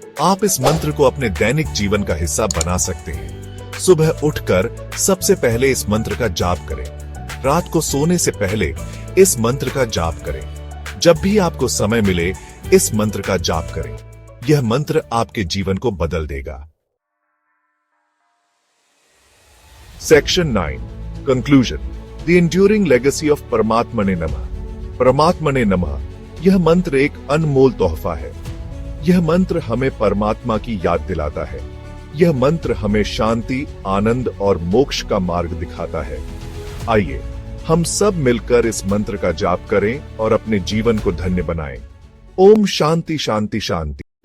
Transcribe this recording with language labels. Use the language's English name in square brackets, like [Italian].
[Hindi] आप इस मंत्र को अपने दैनिक जीवन का हिस्सा बना सकते हैं। सुबह उठकर सबसे पहले इस मंत्र का जाप करें। रात को सोने से पहले इस मंत्र का जाप करें। जब भी आपको समय मिले इस मंत्र का जाप करें। यह मंत्र आपके जीवन को बदल देगा। [English] Section 9, Conclusion, The Enduring Legacy of परमात्मने नमः। [Hindi] परमात्मने नमः यह मंत्र एक अनमोल तोहफा है। यह मंत्र हमें परमात्मा की याद दिलाता है। यह मंत्र हमें शांति, आनंद और मोक्ष का मार्ग दिखाता है। आइए हम सब मिलकर इस मंत्र का जाप करें और अपने जीवन को धन्य बनाएं। ओम शांति शांति शांति।